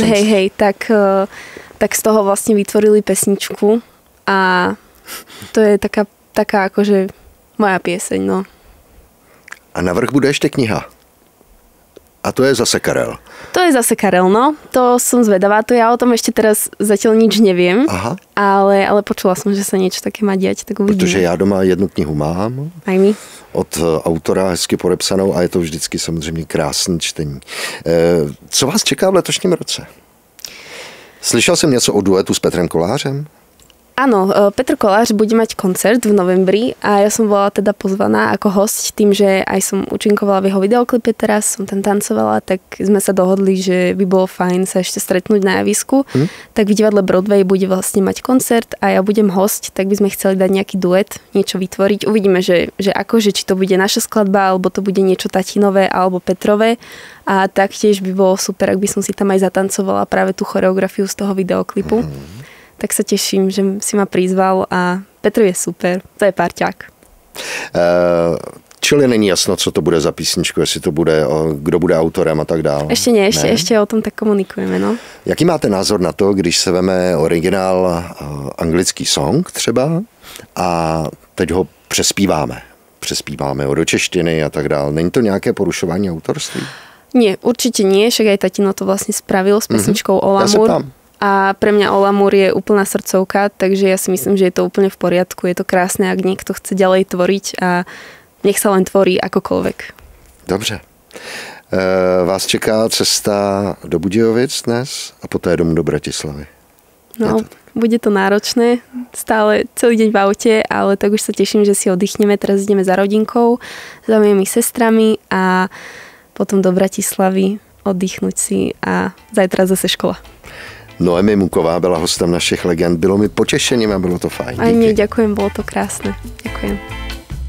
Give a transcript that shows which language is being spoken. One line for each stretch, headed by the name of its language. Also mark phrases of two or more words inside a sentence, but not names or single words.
Slovak: Hej, tak z toho vlastne vytvorili pesničku a to je taká akože moja pieseň, no. A navrch bude ešte kniha. A to je zase Karel. To je zase Karel, no. To som zvedavá. To ja o tom ešte teraz zatiaľ nič neviem. Aha. Ale počula som, že sa niečo také má diať, tak uvidíme.
Czech: Protože já doma jednu knihu mám.
Slovak: Aj my.
Czech: Od autora hezky podepsanou a je to vždycky samozřejmě krásný čtení. Co vás čeká v letošním roce? Slyšel jsem něco o duetu s Petrem Kolářem?
Slovak: Áno, Petr Kolář bude mať koncert v novembri a ja som bola teda pozvaná ako hosť tým, že aj som účinkovala v jeho videoklipe teraz, som tam tancovala, tak sme sa dohodli, že by bolo fajn sa ešte stretnúť na javisku. Tak v divadle Broadway bude vlastne mať koncert a ja budem hosť, tak by sme chceli dať nejaký duet, niečo vytvoriť. Uvidíme, že či to bude naša skladba, alebo to bude niečo tatinové, alebo Petrové. A taktiež by bolo super, ak by som si tam aj zatancovala práve tú choreografiu z toho videoklipu. Tak sa teším, že si ma prizval a Petr je super, to je parťák.
Czech: Čili není jasno, co to bude za písničku, jestli to bude, kdo bude autorem a tak dále.
Slovak: Ešte nie, ešte o tom tak komunikujeme, no.
Czech: Jaký máte názor na to, když se veme originál anglický song třeba a teď ho přespíváme ho do češtiny a tak dále. Není to nějaké porušování autorství?
Slovak: Nie, určite nie, však aj tatino to vlastne spravil s pesničkou Olamur. A pre mňa Olamur je úplná srdcovka, takže ja si myslím, že je to úplne v poriadku. Je to krásne, ak niekto chce ďalej tvoriť a nech sa len tvorí akokoľvek.
Czech: Dobře. Vás čeká cesta do Budějovic dnes a poté domů do Bratislavy.
Slovak: No, bude to náročné. Stále celý deň v aute, ale tak už sa teším, že si oddychneme. Teraz ideme za rodinkou, za mojimi sestrami a potom do Bratislavy oddychnúť si a zajtra zase škola.
Czech: Noemi Muková byla hostem našich legend. Bylo mi potěšením a bylo to fajn.
Slovak: Aj mne, ďakujem, bolo to krásne. Ďakujem.